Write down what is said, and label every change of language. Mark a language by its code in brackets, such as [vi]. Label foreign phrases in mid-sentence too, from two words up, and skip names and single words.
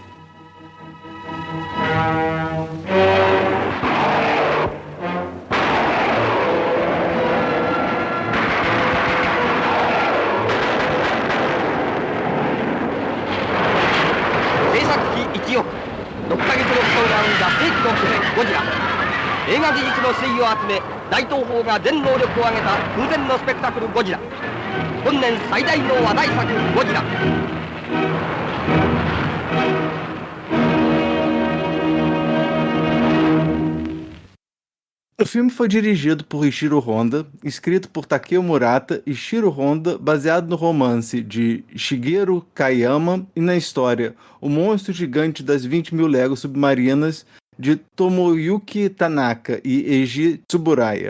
[ja] 制作費1億、6ヶ月の苦闘が生んだ世紀の巨人ゴジラ。映画技術の粋を集め大東宝が全能力を挙げた空前のスペクタクルゴジラ。本年最大の話題作ゴジラ。 [pt] O filme foi dirigido por Ishiro Honda, escrito por Takeo Murata e Shiro Honda, baseado no romance de Shigeru Kayama e na história O Monstro Gigante das 20.000 Léguas Submarinas, de Tomoyuki Tanaka e Eiji Tsuburaya.